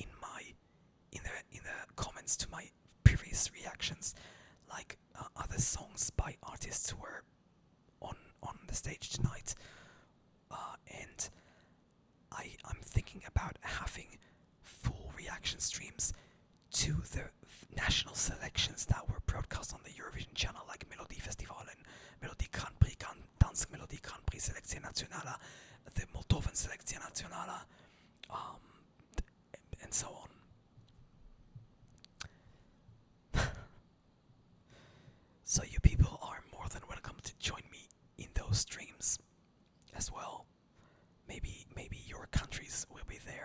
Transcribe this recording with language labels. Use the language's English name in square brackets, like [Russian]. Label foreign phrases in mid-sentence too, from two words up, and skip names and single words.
[English] the comments to my previous reactions, like other songs by artists who were on the stage tonight, and I'm thinking about having full reaction streams to the national selections that were broadcast on the Eurovision channel, like Melodiefestivalen, Melodie Grand Prix, Dansk Melodie Grand Prix Selekcja Nationale, the Moldovan Selekcja Nationale, and so on. So you people are more than welcome to join me in those streams as well. Maybe your countries will be there.